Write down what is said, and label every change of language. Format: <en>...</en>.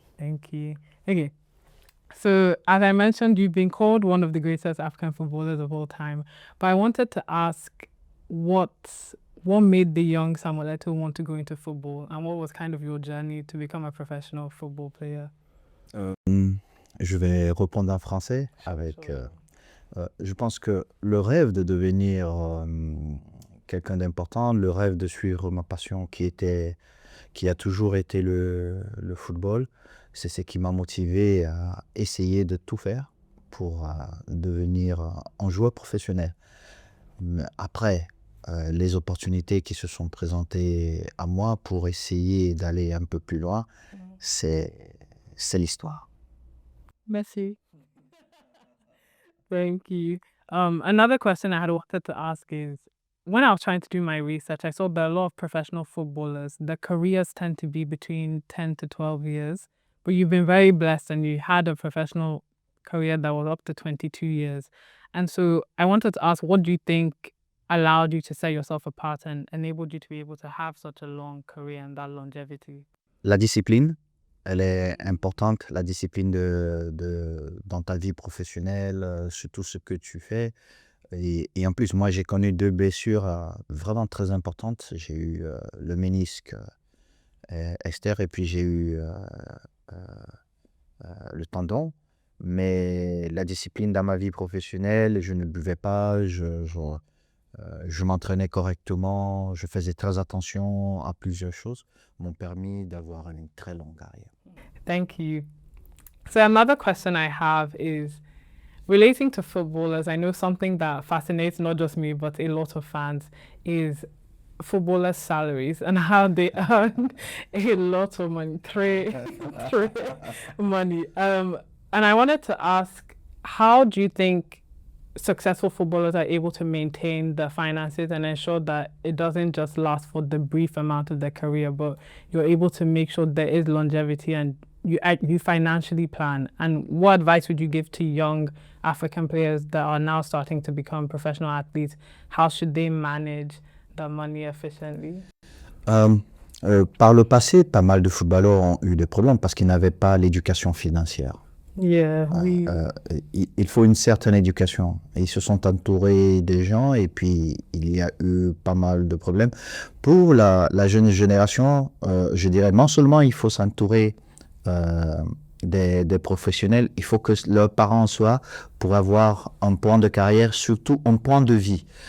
<en>Thank you. Okay. So, as I mentioned, you've been called one of the greatest African footballers of all time. But I wanted to ask what made the young Samuel Eto'o want to go into football, and what was kind of your journey to become a professional football player?</en> <fr>Je vais répondre en français avec. Je pense que le rêve de devenir quelqu'un d'important, le rêve de suivre ma passion qui a toujours été le football, c'est ce qui m'a motivé à essayer de tout faire pour devenir un joueur professionnel. Mais après, les opportunités qui se sont présentées à moi pour essayer d'aller un peu plus loin, c'est l'histoire. Merci.</fr> <en>Thank you. Another question I had wanted to ask is, when I was trying to do my research, I saw that a lot of professional footballers, their careers tend to be between 10 to 12 years. But you've been very blessed and you had a professional career that was up to 22 years. And so I wanted to ask, what do you think allowed you to set yourself apart and enabled you to be able to have such a long career and that longevity?</en> <fr>La discipline, elle est importante, la discipline dans ta vie professionnelle, sur tout ce que tu fais. Et en plus, moi, j'ai connu 2 blessures vraiment très importantes. J'ai eu le ménisque externe et puis j'ai eu le tendon. Mais la discipline dans ma vie professionnelle, je ne buvais pas, je m'entraînais correctement, je faisais très attention à plusieurs choses, m'ont permis d'avoir une très longue carrière.</fr> <en>Thank you. So another question I have is relating to footballers. I know something that fascinates not just me, but a lot of fans is footballers' salaries and how they earn a lot of money, three money. And I wanted to ask, how do you think successful footballers are able to maintain the finances and ensure that it doesn't just last for the brief amount of their career, but you're able to make sure there is longevity and you financially plan? And what advice would you give to young African players that are now starting to become professional athletes? How should they manage the money efficiently?</en> <fr>Par le passé, pas mal de footballeurs ont eu des problèmes parce qu'ils n'avaient pas l'éducation financière.</fr> <en>Yeah,</en> <fr>il faut une certaine éducation. Ils se sont entourés des gens et puis il y a eu pas mal de problèmes. Pour la jeune génération, je dirais non seulement il faut s'entourer des professionnels, il faut que leurs parents soient pour avoir un point de carrière, surtout un point de vie.</fr>